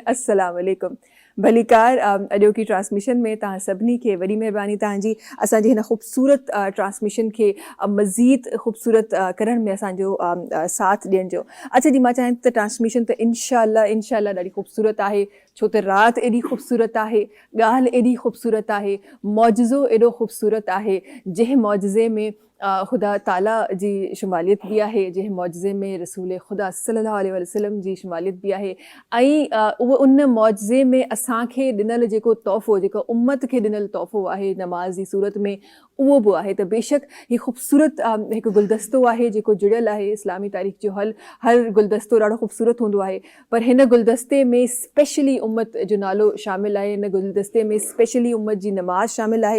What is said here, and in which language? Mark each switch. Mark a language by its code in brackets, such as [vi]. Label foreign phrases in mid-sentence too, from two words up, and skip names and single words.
[ar] السلام علیکم, [sd] भलीकार अॼोकी ट्रांसमिशन में तव्हां सभिनी खे वॾी महिरबानी तव्हांजी असांजी हिन ख़ूबसूरत ट्रांसमिशन खे मज़ीद ख़ूबसूरत करण में असांजो साथ ॾियण जो। अच्छा जी, मां चाहियां त ट्रांसमिशन त इंशाअल्लाह ॾाढी ख़ूबसूरत आहे, छो त राति एॾी ख़ूबसूरत आहे, ॻाल्हि एॾी ख़ूबसूरत आहे, मौजज़ो एॾो ख़ूबसूरत आहे, जंहिं मौजज़े में خدا تعالیٰ جی شمالیت [ur] بھی ہے [sd] جے معجزے میں رسول خدا [ar] صلی اللہ علیہ وسلم [sd] جی شمالیت [ur] بھی ہے وہ ان معجزے میں [sd] اساں کے ॾिनल जेको तोहफ़ो जेको उम्मत के ॾिनल तोहफ़ो आहे नमाज़ जी सूरत में उहो बि आहे। त बेशक हीउ ख़ूबसूरत हिकु गुलदस्तो आहे जेको जुड़ियल आहे इस्लामी तारीख़ जो हर गुलदस्तो ॾाढो ख़ूबसूरत हूंदो आहे, पर हिन गुलदस्ते में स्पेशली उम्मत जो नालो शामिलु आहे, हिन गुलदस्ते में स्पेशली उम्मत जी नमाज़ शामिलु आहे।